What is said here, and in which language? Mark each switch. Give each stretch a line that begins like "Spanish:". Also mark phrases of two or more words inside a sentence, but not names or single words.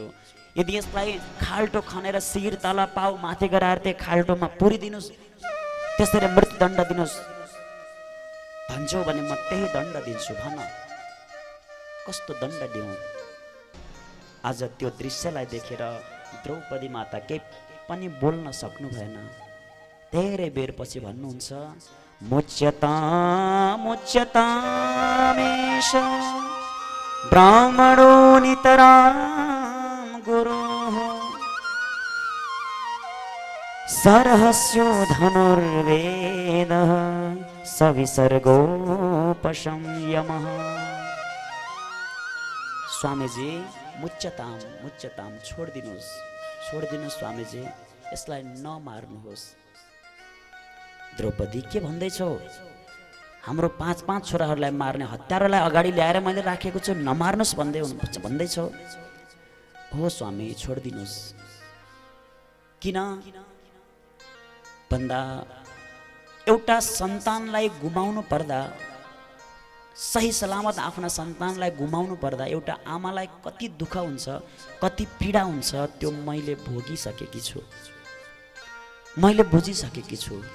Nepali: यदि यसलाई खाल्टो खनेर शिर तल पाउ माथि गराएर त्यो खाल्टोमा पुरिदिनुहोस्, त्यसरी मृत्युदण्ड दिनुहोस् भन्छौ भने म त्यही दण्ड दिन्छु। भन कस्तो दण्ड दिउँ। आज त्यो दृश्यलाई देखेर द्रौपदी माता केही पनि बोल्न सक्नु भएन। धेरै बेरपछि भन्नुहुन्छ
Sanskrit: मुच्यता मुच्यतामेष ब्राह्मणो नितरां गुरुः सरहस्यो धनुर्वेदः सविसर्गोपशंयमः। स्वामीजी मुच्यताम मुच्यताम,
Nepali: छोडिदिनुहोस् स्वामीजी, यसलाई नमार्नुहोस्। द्रौपदी के भन्दैछौ? हाम्रो पाँच छोराहरूलाई मार्ने हत्यारालाई अगाडि ल्याएर मैले राखेको छु, नमार्नुहोस् भन्दैछौ? हो स्वामी छोडिदिनुहोस्। किन भन्दा एउटा सन्तानलाई गुमाउनु पर्दा, सही सलामत आफ्ना सन्तानलाई गुमाउनु पर्दा एउटा आमालाई कति दुःख हुन्छ, कति पीडा हुन्छ त्यो मैले भोगिसकेकी छु, मैले बुझिसकेकी छु।